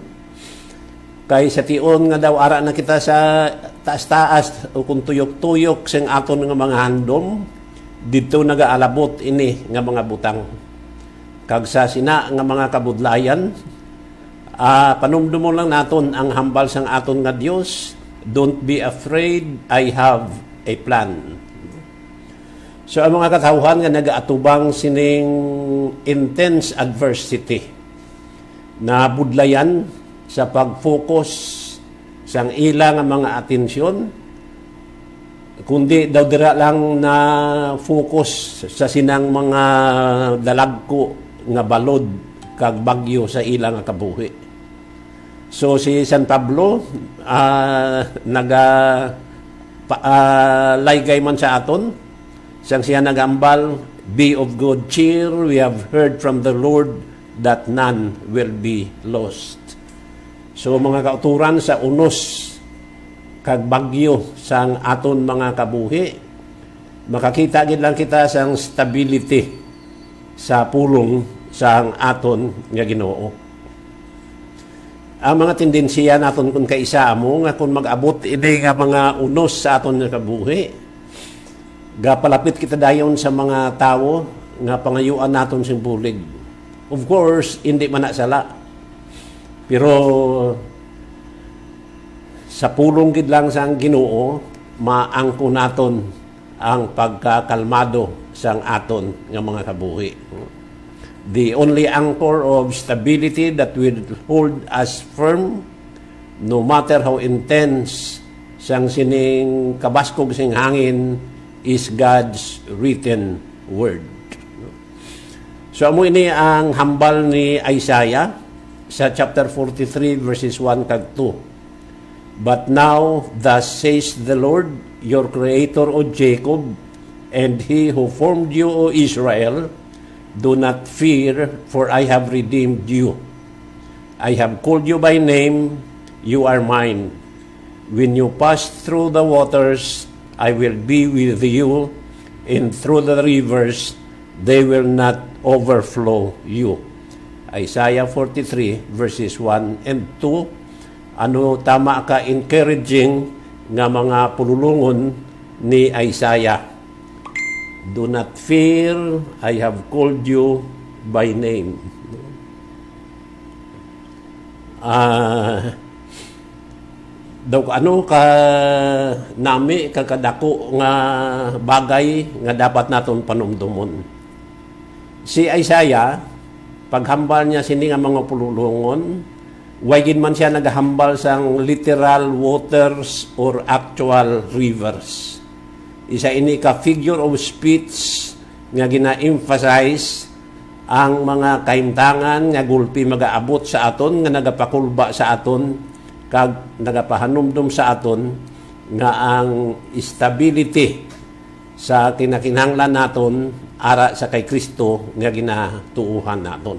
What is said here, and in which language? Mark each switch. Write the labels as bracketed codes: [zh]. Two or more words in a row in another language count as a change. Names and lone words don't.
[hil] Kay sa tion nga daw ara na kita sa taas-taas o kung tuyok-tuyok sing aton nga mga handom, dito nagaalabot ini nga mga butang. Kag sa sina nga mga kabudlayan, panumdumon lang naton ang hambal sang aton nga Dios. [en] Don't be afraid, I have a plan. [hil] So ang mga katawhan nga nagaatubang sining [en] intense adversity [hil] na budlayan sa pag-focus sang ilang mga atensyon, kundi daw dira lang na focus sa sinang mga dalagko nga balod kag bagyo sa ilang nga kabuhi. So si San Pablo laygay man sa aton sang siya nagambal, [en] be of good cheer, we have heard from the Lord that none will be lost. [hil] So mga kauturan sa unos kag bagyo sang aton mga kabuhi, makakita gid lang kita sang stability sa pulong sang aton nga Ginoo. Ang mga tendensiya naton kung kaisa amo nga kung mag-abot ini nga mga unos sa aton nga kabuhi, gapalapit kita dayon sa mga tawo nga pangayuan naton sing bulig. [en] Of course, [hil] hindi man na sala. Pero sa pulong gid lang sang Ginoo, maangko naton ang pagkakalmado sang aton nga mga kabuhi. [en] The only anchor of stability that will hold us firm no matter how intense [hil] sang sining kabaskog sing hangin [en] is God's written word. [hil] So amo ini ang hambal ni Isaiah sa chapter 43 verses 1 kag 2. [en] But now thus says the Lord, your creator, O Jacob, and he who formed you, O Israel, do not fear, for I have redeemed you. I have called you by name, you are mine. When you pass through the waters, I will be with you, and through the rivers, they will not overflow you. Isaiah 43 verses 1 and 2. [hil] Ano tama ka encouraging nga mga pululungon ni Isaiah. [en] Do not fear, I have called you by name. [hil] Daw ano ka nami kakadako nga bagay nga dapat naton panumdumon. Si Isaiah, paghambal niya sini nga mga pululungon, wagin man siya naghambal sang [en] literal waters or actual rivers. [hil] Isa ini ka [en] figure of speech [hil] nga gina-emphasize ang mga kaimtangan nga gulpi magaabot sa aton nga nagapakulba sa aton kag nagapahanumdum sa aton nga ang stability sa kinakinahanglan naton ara sa kay Kristo nga ginatuuhan naton.